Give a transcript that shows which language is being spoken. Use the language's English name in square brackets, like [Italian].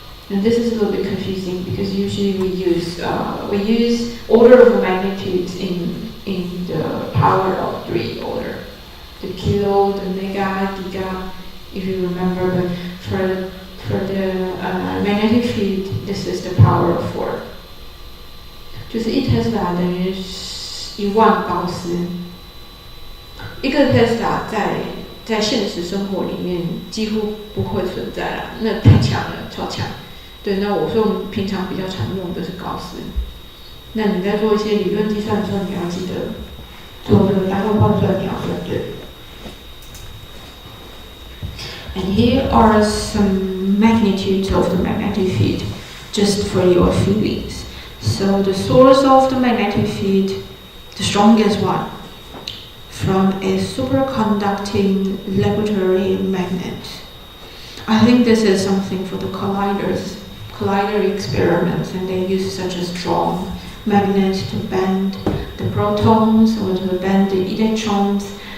[English] And this is a little bit confusing because usually we use order of magnitudes in the power of 3 order. The kilo, the mega, giga, if you remember, but for the magnetic field, this is the power of 4. [Chinese] 就是1 Tesla 等于1万高斯。 1个 Tesla 在现实生活里面几乎不会存在了，那太强了，超强。对，那所以我们平常比较常用的是高斯。那你在做一些理论计算的时候，你要记得做这个单位换算，你要算对。 [English] And here are some magnitudes of the magnetic field just for your feelings. So the source of the magnetic field, the strongest one, from a superconducting laboratory magnet. I think this is something for the collider experiments, and they use such a strong magnet to bend the protons or to bend the electrons.